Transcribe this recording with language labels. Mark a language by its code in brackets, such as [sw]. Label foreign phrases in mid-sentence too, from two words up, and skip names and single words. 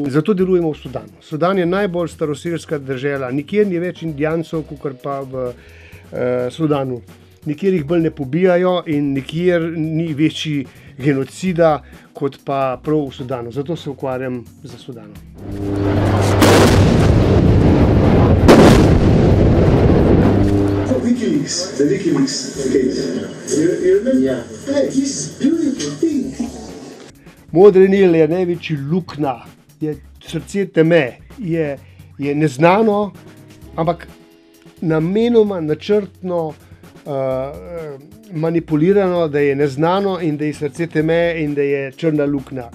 [sl] Zato delujemo v Sudanu. Sudan je najbolj staroselska dežela. Nikjer ni več Indijancov, kot pa v Sudanu. Nikjer jih bolj ne pobijajo in nikjer ni večji genocida, kot pa prav v Sudanu. Zato se ukvarjam z Sudanom. [en] The WikiLeaks case. You remember? Yeah. Hey, this is beautiful thing. [sl] Modri Nil je največji luknja, je srce teme, je neznano, ampak namenoma, načrtno manipulirano, da je neznano in da je srce teme in da je črna luknja.